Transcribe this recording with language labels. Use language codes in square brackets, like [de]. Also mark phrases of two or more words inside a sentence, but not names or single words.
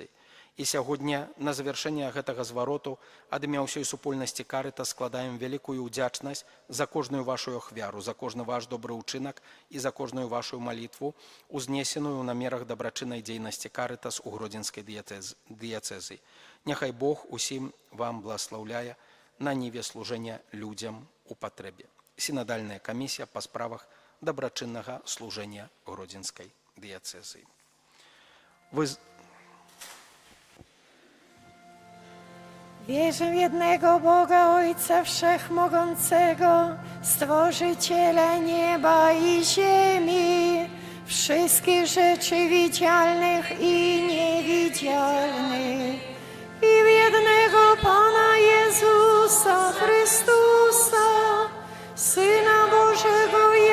[be] І сягоння на завяршэнне гэтага звароту ад імя ўсёй супольнасці карытас складаем вялікую ўдзячнасць за кожную вашу ахвяру, за кожны ваш добры ўчынак і за кожную вашу малітву, узнесеную ў намерах дабрачыннай дзейнасці карытас у гродзенскай дыяцэзы. Няхай Бог усім вам благаслаўляе на ніве служэння людзям у патрэбе. Сінадальная камісія па справах дабрачыннага служэння гродзенскай дыяцэзы. [pl] Wierzę w jednego Boga, Ojca Wszechmogącego, Stworzyciela nieba i ziemi, wszystkich rzeczy widzialnych i niewidzialnych, i w jednego Pana Jezusa Chrystusa, Syna Bożego